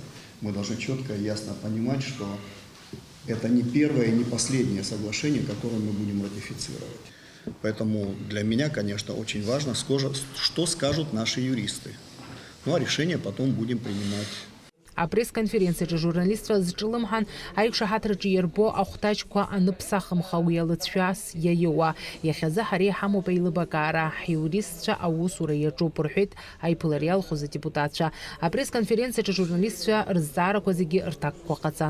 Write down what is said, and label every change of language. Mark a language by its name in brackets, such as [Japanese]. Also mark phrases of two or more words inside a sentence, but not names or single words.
[Russian] Мы должны четко и ясно понимать, что это не первое и не последнее соглашение, которое мы будем ратифицировать. Поэтому для меня, конечно, очень важно, что скажут наши юристы. Ну а решение потом будем принимать. [Abkhazian] А пресс-конференция журналистра зчылымхан аикшаҳаҭраҿы иарбо ахәҭаҷқәа аныԥсахымхауа иалыҵшәас иаиуа иахьазы ҳара иҳамоуп аилыбакаара ҳиуристцәа аусура иаҿуп рҳәеит аиԥылара иалхыз адепутатцәа. Апресс-конференциаҿы журналистцәа рызҵаарақәа зегьы рҭакқәа ҟаҵан.